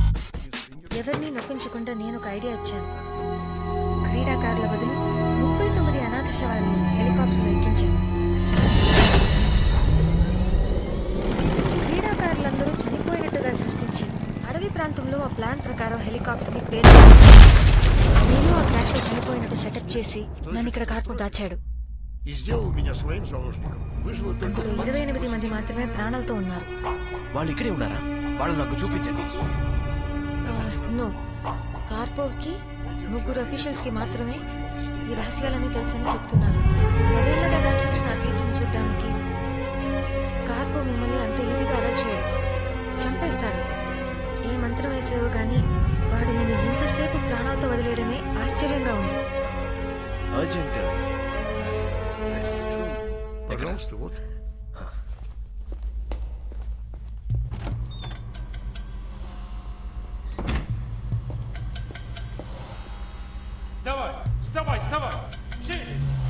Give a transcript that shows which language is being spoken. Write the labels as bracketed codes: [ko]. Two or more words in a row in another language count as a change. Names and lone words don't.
[te] ఎవరిని నొప్పించకుండా నేను ఒక ఐడియా ఇచ్చాను. క్రీడాకారుల బదులు 39 అనాథ శవాలను హెలికాప్టర్లో ఎక్కించాను. క్రీడాకారులందరూ చనిపోయినట్టుగా సృష్టించి అడవి ప్రాంతంలో ఆ ప్లాన్ ప్రకారం హెలికాప్టర్ ని పేల్చాను. నేను ఆ క్రాష్ లో చనిపోయినట్టు సెటప్ చేసి నన్ను ఇక్కడ కార్పో దాచాడు. [ru] И сделал меня своим заложником. [te] అందులో 28 మంది మాత్రమే ప్రాణాలతో ఉన్నారు. వాళ్ళు ఇక్కడే ఉన్నారా? వాళ్ళు నాకు చూపించండి. నో, కార్పోకి 3 అఫీషియల్స్ కి మాత్రమే ఈ రహస్యాలన్నీ తెలుసని చెప్తున్నారు. 10 ఏళ్లుగా దాచుంచిన అథ్లీట్స్ ని చూడడానికి కార్పో మిమ్మల్ని అంత ఈజీగా అలర్ట్ చేయడు, చంపేస్తాడు. ఏ మంత్రం వేసేవో గానీ వాడు నిన్ను ఇంతసేపు ప్రాణాలతో వదిలేయడమే ఆశ్చర్యంగా ఉంది. అర్జెంట్. [ru] Пожалуйста, вот. Давай, вставай, вставай! Через!